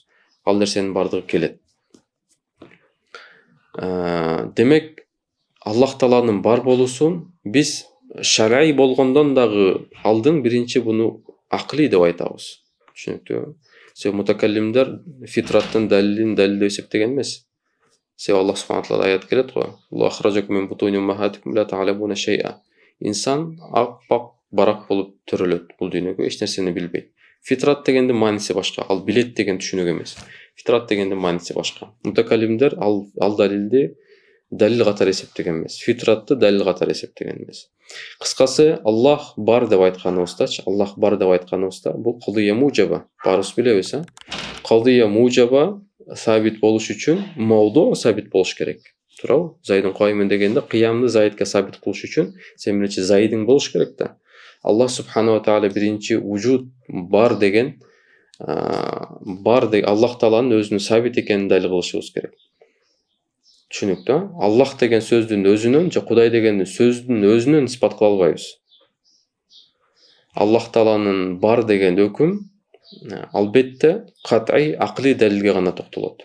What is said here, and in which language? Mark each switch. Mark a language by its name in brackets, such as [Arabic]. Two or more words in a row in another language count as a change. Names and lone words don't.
[Kyrgyz] Ал нерсенин бардыгы келет. Демек, Аллах Тааланын бар болуусун биз шар'ий болгондон дагы алдын биринчи буну акылый деп айтабыз. Түшүнүктүү? Себеби мутакаллимдер фитраттын далилин далилдеп эсептеген эмес. Себеби Аллах [Arabic] سبحانه تعالى [Kyrgyz] аят келет го: [Arabic] "لأخرجكم من بطون أمهاتكم لا تعلمون شيئا". [Kyrgyz] Инсан ак-пак барак болуп төрөлөт бул дүйнөгө, эч нерсени билбейт. Фитрат дегендин мааниси башка, ал билет деген түшүнүк эмес. Фитрат дегендин мааниси башка. Мутакаллимдер ал далилди далил катары эсептеген эмес. Фитратты далил катары эсептеген эмес. Кыскасы, Аллах бар деп айтканыбыздачы, Аллах бар деп айтканыбызда бул [Arabic] قضية موجبة. [Kyrgyz] Барыбыз билебиз, [Arabic] قضية موجبة [Kyrgyz] сабит болуш үчүн мавду сабит болуш керек. Туурабы? [Arabic] زيد قائم [Kyrgyz] дегенде кыямды зайдка сабит кылыш үчүн сен биринчи зайдың болуш керек да. Аллах [Arabic] سبحانه وتعالى [Kyrgyz] биринчи вujud бар деген Аллах Тааланын өзүнүн сабит экенин далил кылышыбыз керек. Түшүнүктүү? Аллах деген сөздүн өзүнөн же Кудай деген сөздүн өзүнөн испат кыла албайбыз. Аллах Тааланын бар деген өкүм албетте кат'ий акылый далилге гана токтолот.